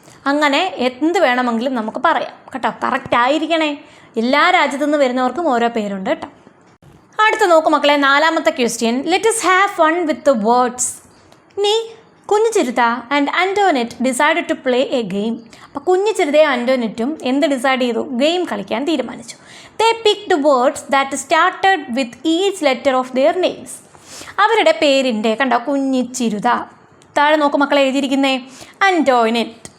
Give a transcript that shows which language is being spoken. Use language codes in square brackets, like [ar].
[ml] അങ്ങനെ എന്ത് വേണമെങ്കിലും നമുക്ക് പറയാം കേട്ടോ. കറക്റ്റ് ആയിരിക്കണേ. എല്ലാ രാജ്യത്തു നിന്ന് വരുന്നവർക്കും ഓരോ പേരുണ്ട് കേട്ടോ. അടുത്ത നോക്കൂ മക്കളെ, 4ാമത്തെ question. [en] Let us have fun with the words. ഇനി Kunjichirutha and Antoinette decide to play a game. [ml] അപ്പോൾ കുഞ്ഞിച്ചിരുതയും ആൻറ്റോനെറ്റും എന്ത് ഡിസൈഡ് ചെയ്തു? ഗെയിം കളിക്കാൻ തീരുമാനിച്ചു. [en] They picked words that started with each letter of their names. [ml] അവരുടെ പേരിൻ്റെ കണ്ടോ, കുഞ്ഞിച്ചിരുത. താഴെ നോക്കൂ മക്കളെ എഴുതിയിരിക്കുന്നേ ആൻറ്റോനെറ്റ്.